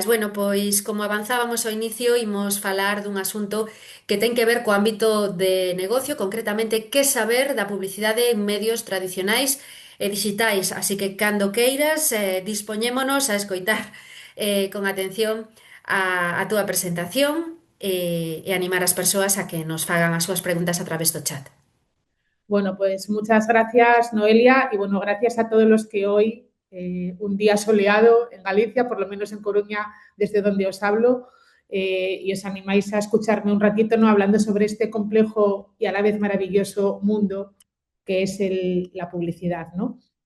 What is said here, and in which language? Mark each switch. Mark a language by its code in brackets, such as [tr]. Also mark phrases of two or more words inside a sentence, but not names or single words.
[gl] Bueno, pois como avanzábamos ao inicio, imos falar dun asunto que ten que ver co ámbito de negocio, concretamente que saber da publicidade en medios tradicionais e digitais. Así que cando queiras, dispoñémonos a escoitar con atención a túa presentación e animar as persoas a que nos fagan as súas preguntas a través do chat. [es] Bueno, pues muchas gracias, Noelia, y bueno, gracias a todos los que hoy, un día soleado en Galicia, por lo menos en Coruña, desde donde os hablo, y os animáis a escucharme un ratito, ¿no? Hablando sobre este complejo y a la vez maravilloso mundo que es la publicidad, ¿no?